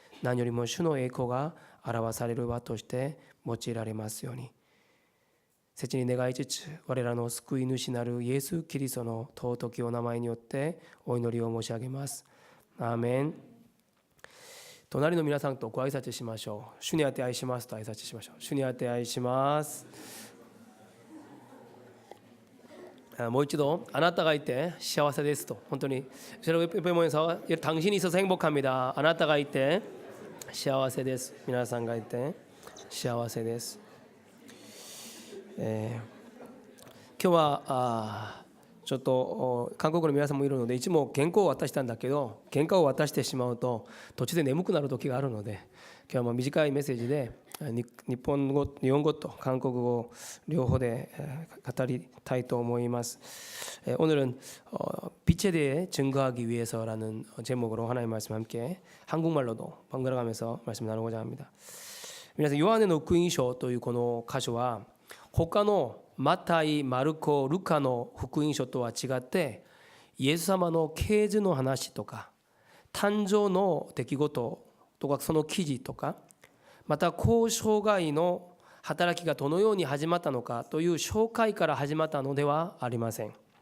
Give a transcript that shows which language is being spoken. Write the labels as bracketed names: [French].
[Japanese] 何よりも主の栄光が表される場として用いられますように、切に願いつつ我らの救い主なるイエス・キリストの尊きお名前によってお祈りを申し上げます。アーメン。隣の皆さんとご挨拶しましょう。主にあって愛しますと挨拶しましょう。主にあって愛します。もう一度、あなたがいて幸せですと。本当に [Korean] 당신이 있어서 행복합니다。 [Japanese] あなたがいて幸せです。皆さんがいて幸せです。今日はちょっと韓国の皆さんもいるので、いつも原稿を渡したんだけど、原稿を渡してしまうと途中で眠くなる時があるので、今日はもう短いメッセージで日本語と韓国語両方で語りたいと思います。 [Korean] 오늘은 빛에 대해 증거하기 위해서라는 제목으로 하나님의 말씀 함께 한국말로도 번갈아가면서 말씀 나누고자 합니다. [Japanese] 皆さん、ヨハネの福音書というこの箇所は他のマタイ、マルコ、ルカの福音書とは違って、イエス様の啓示の話とか誕生の出来事とかその記事とか、また後生涯の働きがどのように始まったのかという紹介から始まったのではありません。